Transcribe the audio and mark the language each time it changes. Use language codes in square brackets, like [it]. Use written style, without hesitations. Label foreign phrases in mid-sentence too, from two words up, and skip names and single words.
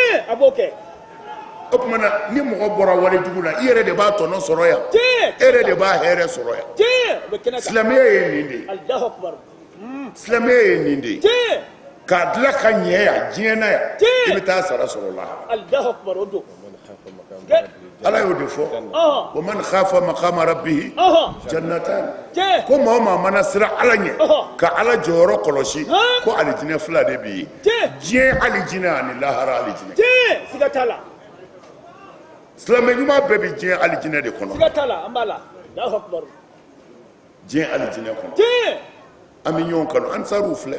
[bm] o kumana ni mɔgɔ bɔra wari jugu la i yɛrɛ de b'a tɔnɔ sɔrɔ yan e yɛrɛ de b'a hɛrɛ sɔrɔ yan silamɛya ye nin de ye silamɛya ye nin de ye k'a dilan ka ɲɛ yan diɲɛ na yan i bɛ taa sara sɔrɔ la ala y'o de fɔ wa [ar] من خاف مقام ربه جنتان [bm] ko maa o maa mana sira ala ɲɛ ka ala jɔyɔrɔ kɔlɔsi ko alijinɛ fila de bɛ yen diɲɛ alijinɛ ani lahara alijinɛ siga t'a la silamɛ ɲuman bɛɛ bɛ diɲɛ alijinɛ de kɔnɔ siga t'a la an b'a la [ar] الله أكبر [bm] diɲɛ alijinɛ kɔnɔ an bɛ ɲɔgɔn kanu ansaruw filɛ